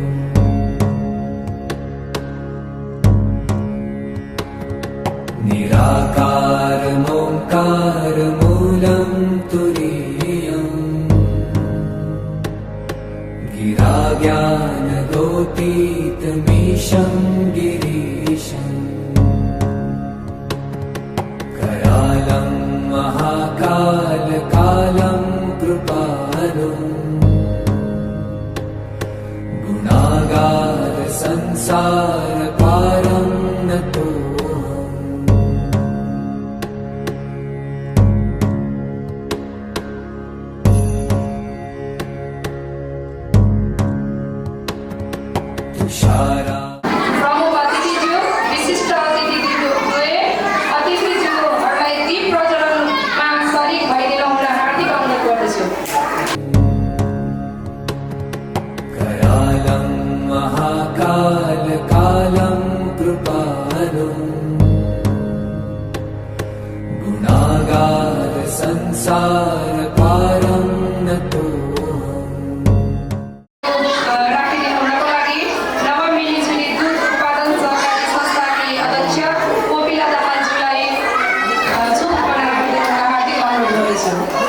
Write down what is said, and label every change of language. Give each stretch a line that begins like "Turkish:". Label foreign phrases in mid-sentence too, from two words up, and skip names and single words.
Sanskrit: निराकारमोङ्कारमूलं तुरीयम् गिराज्ञानगोतीतमीशं गिरीशम् करालं महाकालकालं कृपालुम् गुणागारसंसारपारं नतोऽहम्
Nepali: प्रमुख अतिथिज्यू, विशिष्ट अतिथिज्यूद्वय अतिथिज्यूहरूलाई दीप प्रज्वलनमा शरीक भइदिनु हुन हार्दिक अनुरोध गर्दछु।
Sanskrit: करालं महाकालकालं कृपालुम् गुणागारसंसारपारं नतोऽहम्
Nepali: राखिदिनु हुनको लागि नवमिलिजुली दूध उत्पादन सहकारी संस्थाकी अध्यक्ष कोपिला दाहालज्यूलाई चुप बनाएर राखिदिनु हुन हार्दिक अनुरोध गर्दछु।